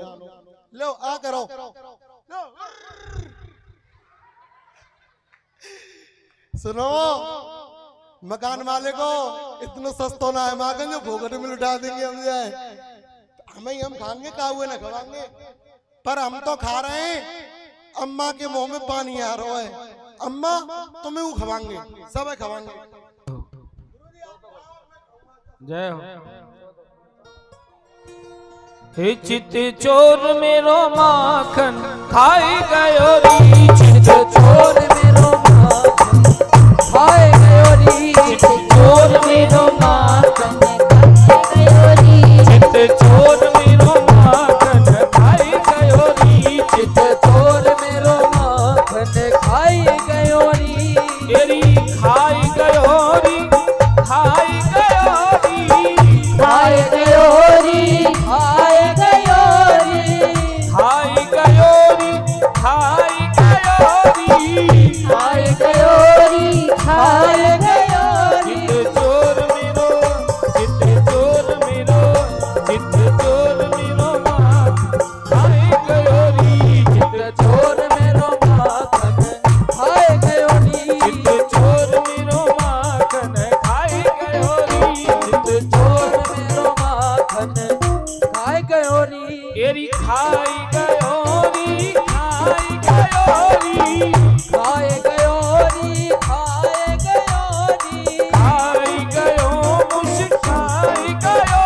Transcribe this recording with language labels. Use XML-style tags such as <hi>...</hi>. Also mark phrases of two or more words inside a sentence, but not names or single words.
<hi>लो आ करो, सुनो मकान मालिक को इतना सस्ता ना है मांगेंगे, भोगट में लुटा देंगे हम जाए, हमें हम खाएंगे का हुए ना खवाएंगे, पर हम तो खा रहे हैं। अम्मा के मुंह में पानी आ रहा है, अम्मा तुम्हें वो खवाएंगे, सब खवाएंगे।</hi> <bra>जय हो। हे चित चोर मेरो माखन खाई गयो री, चित चोर मेरो माखन खाई गयो री, चित चोर मेरो माखन खाई गयो री, चित चोर मेरो माखन खाई गयो री, चित चोर मेरो माखन खाई गयो री, एरी खाई गयो री, खाई गयो री, खाई गयो री, खाई गयो री, खाई गयो री, खाई गयो री, खाई गयो री, खाई गयो री, चित चोर मेरो, चित चोर मेरो, चित चोर मेरो माखन खाई गयो री, चित चोर मेरो माखन खाई गयो री, चित चोर मेरो माखन खाई गयो री, चित चोर मेरो माखन खाई गयो री, एरी खाई गयो री, खाई गयो री, खाई गयो री, खाई गयो री, खाई गयो मुस्काई गयो</bra>